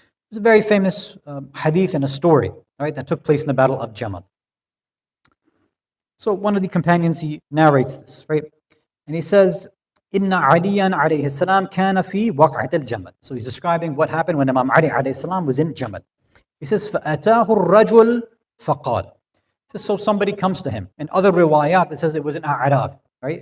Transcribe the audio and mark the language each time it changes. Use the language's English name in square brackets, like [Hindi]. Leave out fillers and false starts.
[English] There's a very famous hadith and a story, right, that took place in the Battle of Jamal. So one of the companions, he narrates this, right? And he says, [Arabic] Inna Aliyan alayhi salam kana fi waq'at al-Jamal. [English] So he's describing what happened when Imam Ali alayhi salam was in Jamal. He says, [Arabic] فَأَتَاهُ الرَّجُلُ فَقَالَ. [English] So somebody comes to him. In other riwayat, it says it was an A'rab, right?